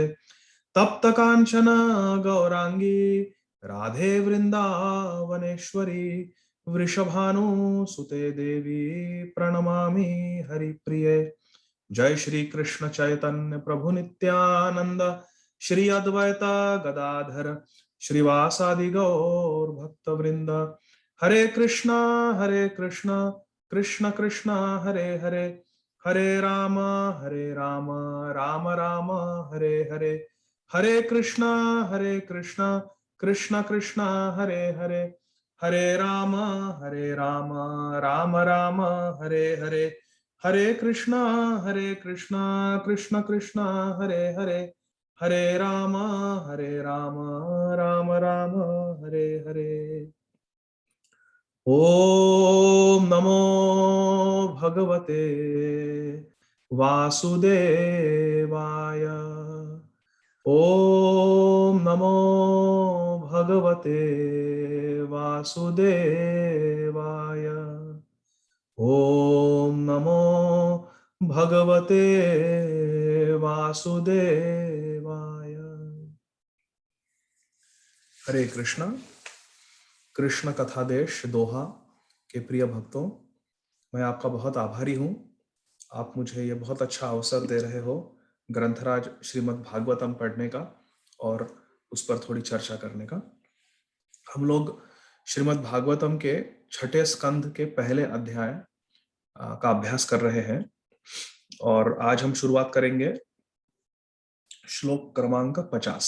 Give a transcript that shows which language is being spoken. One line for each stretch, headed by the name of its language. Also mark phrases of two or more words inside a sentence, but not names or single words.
Sanskrit: तप्त कांचन गौरांगी राधे वृंदावनेश्वरी वृषभानुसुते देवी प्रणमामि हरिप्रिये। जय श्री कृष्ण चैतन्य प्रभु नित्यानंद श्री अद्वैत गदाधर श्रीवासादि गौर भक्त वृंद। हरे कृष्णा कृष्ण कृष्ण हरे हरे हरे राम राम राम हरे हरे। हरे कृष्णा कृष्ण कृष्ण हरे हरे हरे राम राम राम हरे हरे। हरे कृष्णा कृष्ण कृष्ण हरे हरे हरे राम राम राम हरे हरे। ओम नमो भगवते वासुदेवाय। ओम नमो भगवते वासुदेवाय। ओम नमो भगवते वासुदेवाय।
Hindi: हरे कृष्णा। कृष्ण कथा देश दोहा के प्रिय भक्तों, मैं आपका बहुत आभारी हूँ। आप मुझे ये बहुत अच्छा अवसर दे रहे हो ग्रंथराज श्रीमद् भागवतम पढ़ने का और उस पर थोड़ी चर्चा करने का। हम लोग श्रीमद् भागवतम के छठे स्कंध के पहले अध्याय का अभ्यास कर रहे हैं और आज हम शुरुआत करेंगे श्लोक क्रमांक 50।